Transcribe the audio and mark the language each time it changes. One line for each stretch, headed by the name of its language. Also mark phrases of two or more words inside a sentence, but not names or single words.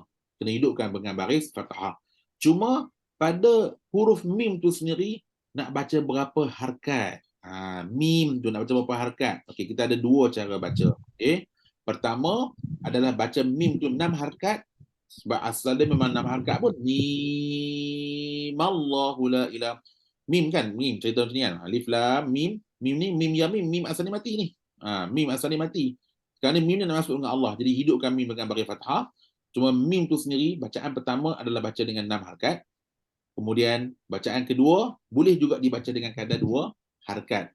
Malay: Kena hidupkan dengan baris fathah. Cuma pada huruf mim tu sendiri nak baca berapa harkat. Mim tu nak baca berapa harkat. Okey, kita ada dua cara baca. Okey. Pertama adalah baca mim tu 6 harkat. Sebab asal dia memang 6 harkat pun.
Arabic: ميم الله لا إله.
Malay: Mim kan? Mim cerita macam ni kan.
Arabic: ألف لام ميم.
Malay: Mim ni mim ya mim. Mim asal ni mati ni. Mim asal ni mati. Kerana mim ni nak masuk dengan Allah. Jadi hidupkan mim dengan baris fathah. Cuma mim tu sendiri, bacaan pertama adalah baca dengan 6 harkat. Kemudian bacaan kedua boleh juga dibaca dengan kadar 2 harkat.